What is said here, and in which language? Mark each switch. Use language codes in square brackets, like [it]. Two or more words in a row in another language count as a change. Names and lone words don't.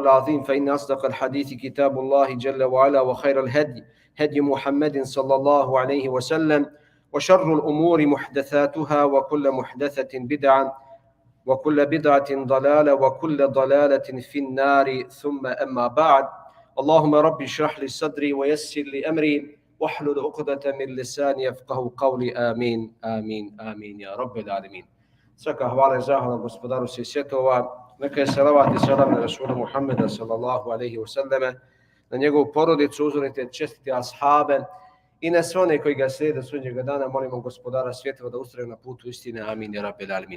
[ar] العظيم فإن أصدق الحديث كتاب الله جل وعلا وخير الهدي هدي محمد صلى الله عليه وسلم وشر الأمور محدثاتها وكل محدثة بدعة وكل بدعة ضلالة وكل ضلالة في النار ثم أما بعد اللهم ربي اشرح لي صدري ويسر لي أمري واحلل عقدة من لساني يفقهوا قولي آمين آمين آمين يا رب العالمين. [bs] Svaka hvala i zahvala gospodaru svih svjetova, neka je salavat i salam na Rasula Muhammeda [ar] صلى الله عليه وسلم, [bs] na njegovu porodicu, uzorite čestite ashabe i na sve one koji ga slijede sudnjega dana, molimo gospodara svjetova da ustraju na putu istine, amin, [ar] يا رب العالمين.